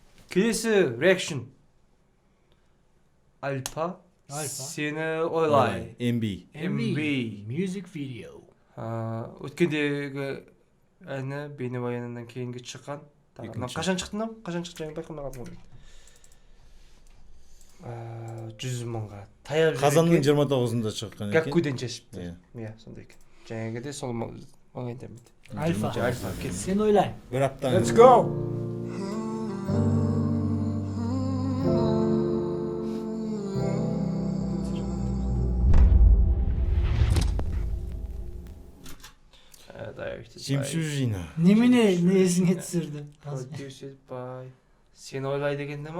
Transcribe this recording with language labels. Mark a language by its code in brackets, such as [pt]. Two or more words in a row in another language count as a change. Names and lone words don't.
[kk] Kelesi reaction. Alpa. Seni oylay. [en] MV music video. [kk] Өткендегі әні бейнебаянынан кейінгі шыққан. Қашан шықты? Қашан шықты жаңа байқамай қалдым. 100 мыңға таяп жүрген. Қазанның 29-ында шыққан екен. Гаккуден шешіпті. Иә, сондай екен. Жаңағыда сол маңайдан беді. Альфа. Sen oylay. Bir hafta. [en] Let's go. [kk] Жемшужина. Ne esine түсірді? Сен ойлай дегенде ма?